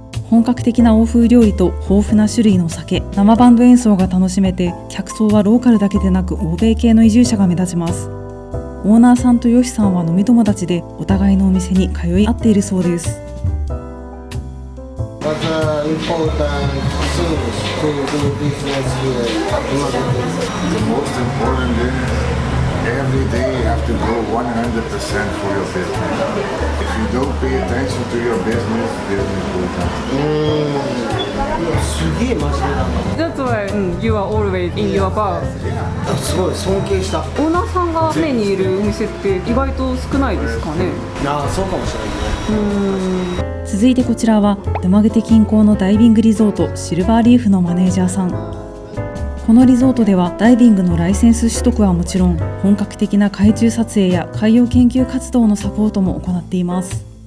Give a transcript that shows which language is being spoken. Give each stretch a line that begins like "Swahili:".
Japanese: 本格的な欧風料理と豊富な種類の酒、生バンド演奏が楽しめて、客層はローカルだけでなく欧米系の移住者が目立ちます。オーナーさんとヨシさんは飲み友達で、お互いのお店に通い合っているそうです。
English: What's the important things to do business here? The most important is every day you have to go 100% for your business. If you don't pay attention to your business, business will come.
Japanese: すげえ真面目なんだ。
English: That's why you are always in your bar.
Japanese: すごい尊敬した。オーナーさんが常にいるお店って意外と少ないですかね。そうかもしれないね。続いてこちらはルマゲテ近郊のダイビングリゾートシルバーリーフのマネージャーさん。このリゾートではダイビングのライセンス取得はもちろん、本格的な海中撮影や海洋研究活動のサポートも行っています。